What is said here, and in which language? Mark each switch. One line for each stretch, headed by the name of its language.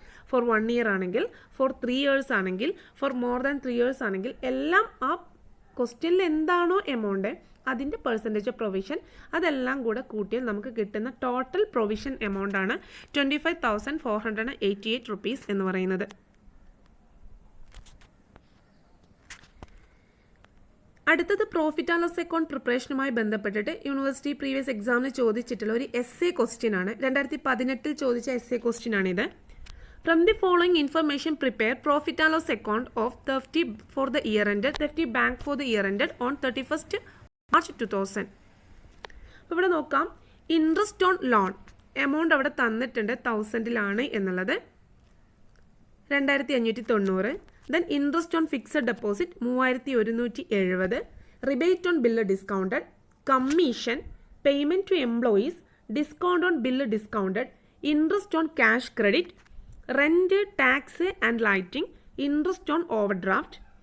Malayalam: Four 1 year ആണെങ്കിൽ, four 3 years ആണെങ്കിൽ, for more than 3 years ആണെങ്കിൽ എല്ലാം ആ ക്വസ്റ്റ്യനിൽ എന്താണോ എമൗണ്ട് അതിൻ്റെ പെർസെൻറ്റേജ് ഓഫ് പ്രൊവിഷൻ അതെല്ലാം കൂടെ കൂട്ടിയാൽ നമുക്ക് കിട്ടുന്ന ടോട്ടൽ പ്രൊവിഷൻ എമൗണ്ട് ആണ് 25,488 റുപ്പീസ് എന്ന് പറയുന്നത്. അടുത്തത് പ്രോഫിറ്റ് ആൻഡ് ലോസ് അക്കൗണ്ട് പ്രിപ്പറേഷനുമായി ബന്ധപ്പെട്ടിട്ട് യൂണിവേഴ്സിറ്റി പ്രീവിയസ് എക്സാമിന് ചോദിച്ചിട്ടുള്ള ഒരു എസ്സേ ക്വസ്റ്റ്യൻ ആണ്. 2018 ചോദിച്ച എസ്സേ ക്വസ്റ്റ്യൻ ആണിത്.
English: From the following information, prepare profit and loss account of Thefty for the year ended, Thefty Bank for the year ended on 31st March 2000.
Malayalam: അപ്പോൾ ഇവിടെ നോക്കാം, ഇൻട്രസ്റ്റ് ഓൺ ലോൺ എമൗണ്ട് അവിടെ തന്നിട്ടുണ്ട് 1000 എന്നുള്ളത് 2,590. Then interest on fixed deposit 3,170. Rebate on bill discounted, commission, payment to employees, discount on bill discounted, interest on cash credit, rent, tax and lighting, interest on over draft.